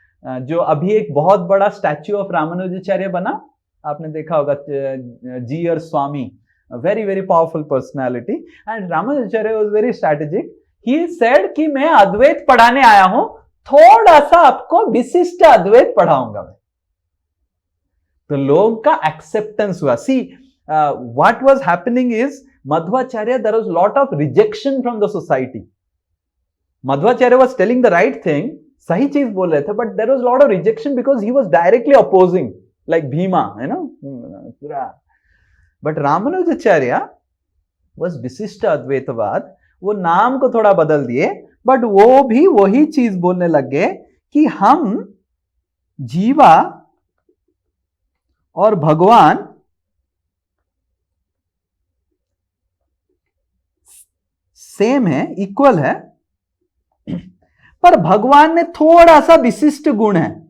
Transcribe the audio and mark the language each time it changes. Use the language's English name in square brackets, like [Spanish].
[Hindi] जो अभी एक बहुत बड़ा स्टैच्यू ऑफ रामानुजाचार्य बना, आपने देखा होगा, जीयर स्वामी, [English] Very very powerful personality. And Ramanujacharya was very strategic. He said [Hindi] कि मैं अद्वैत पढ़ाने आया हूं, थोड़ा सा आपको विशिष्ट अद्वैत पढ़ाऊंगा मैं। तो लोगों का एक्सेप्टेंस हुआ। [English] See what was happening is Madhvacharya, there was lot of rejection from the society. Madhvacharya was telling the right thing, [Hindi] सही चीज बोल रहे थे, [English] but there was lot of rejection because he was directly opposing, like Bhima, you know, पूरा. But Ramanujacharya was [Hindi] विशिष्ट अद्वैतवाद, वो नाम को थोड़ा बदल दिए, but वो भी वही चीज बोलने लग गए कि हम जीवा और भगवान सेम है, इक्वल है, पर भगवान में थोड़ा सा विशिष्ट गुण है।